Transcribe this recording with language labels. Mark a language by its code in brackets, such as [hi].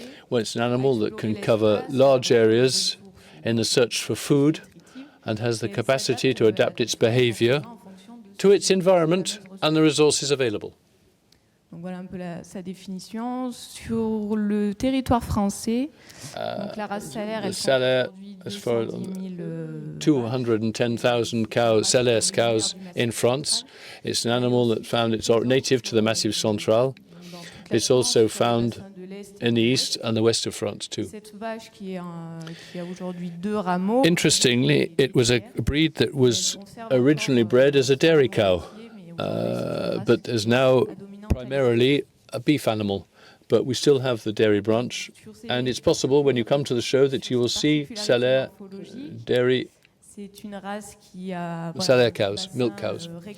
[en] Well, it's an animal that can cover large areas in the search for food and has the capacity to adapt its behavior to its environment and the resources available. [fr] Donc voilà un peu sa définition. Sur le territoire français, donc la race salaire, elle compte aujourd'hui [en] 210,000 cows, Salaire cows in France. It's an animal that found its native to the Massif Central. It's also found in the east and the west of France too. [fr] Cette vache qui a aujourd'hui 2 rameaux. [en] Interestingly, it was a breed that was originally bred as a dairy cow, but is now primarily a beef animal, but we still have the dairy branch, and it's possible when you come to the show that you will see Salaire dairy Salaire cows, milk cows.